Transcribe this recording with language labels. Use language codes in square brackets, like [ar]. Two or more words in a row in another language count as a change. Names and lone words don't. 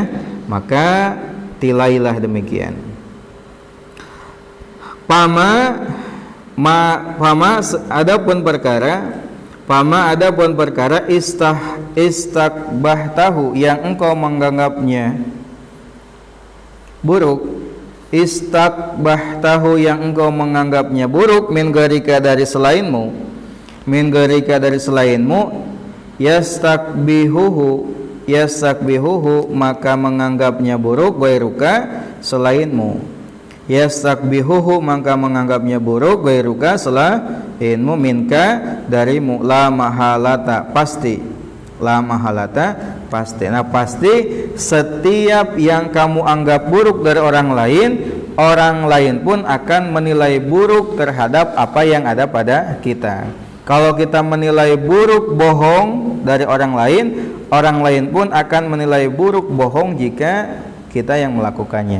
[id] Maka tilailah demikian. Pama adapun perkara istakbahtahu, yang engkau menganggapnya buruk, istakbahtahu, yang engkau menganggapnya buruk, [ar] من غيرك, [id] dari selainmu, [ar] من غيرك, [id] dari selainmu, yastakbihuhu, maka menganggapnya buruk, gairuka, selainmu, yastakbihuhu, maka menganggapnya buruk, gairuka, selainmu, minka, darimu, [ar] لا محالة, pasti, لا محالة, [id] pasti. Nah, pasti setiap yang kamu anggap buruk dari orang lain pun akan menilai buruk terhadap apa yang ada pada kita. Kalau kita menilai buruk bohong dari orang lain pun akan menilai buruk bohong jika kita yang melakukannya.